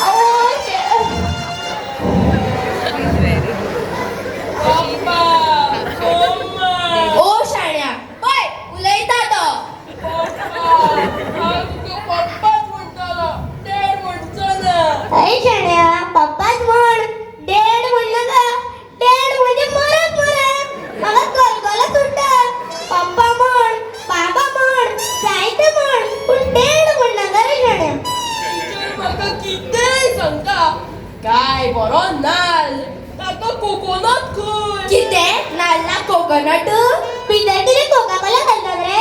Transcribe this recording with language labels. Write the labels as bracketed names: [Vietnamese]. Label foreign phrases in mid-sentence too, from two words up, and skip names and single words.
[Konkani] ओ शाण्या, पळय उलयता तो. अरे शाण्या, पप्पाच म्हण. डेड म्हणलं का? डेड म्हणजे मरत. मला कलकला सुटता. पप्पा म्हण, बाबा म्हण, जायतं म्हण, पण डेड म्हण नाका रे शाण्या. म्हाका कितेंय सांगता. काय बरो नाल, ताका कोकोनट खंय? कितें नाल्ला कोकोनट? पितर कितें कोका कोला घालतात रे?